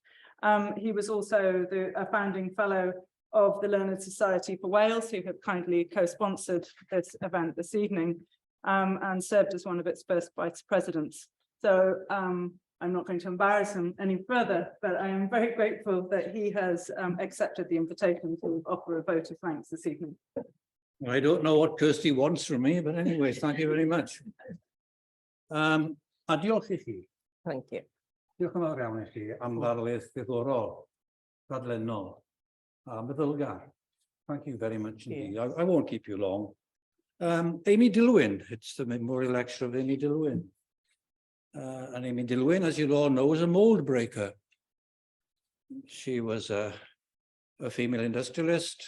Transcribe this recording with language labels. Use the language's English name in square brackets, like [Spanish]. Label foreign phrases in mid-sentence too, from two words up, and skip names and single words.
[English] He was also a founding fellow of the Learned Society for Wales, who have kindly co-sponsored this event this evening, and served as one of its first vice presidents. So I'm not going to embarrass him any further, but I am very grateful that he has accepted the invitation to offer a vote of thanks this evening. I don't know what Kirsty wants from me, but anyway, thank you very much. [Welsh] A diolch I chi. [English] Thank you. [Welsh] Diolch yn fawr iawn I chi am ddarlith ddiddorol, dadlennol, a meddylgar. [English] Thank you very much indeed. I won't keep you long. Amy Dillwyn, it's the memorial lecture of Amy Dillwyn. And Amy Dillwyn, as you all know, was a mold breaker. She was a female industrialist.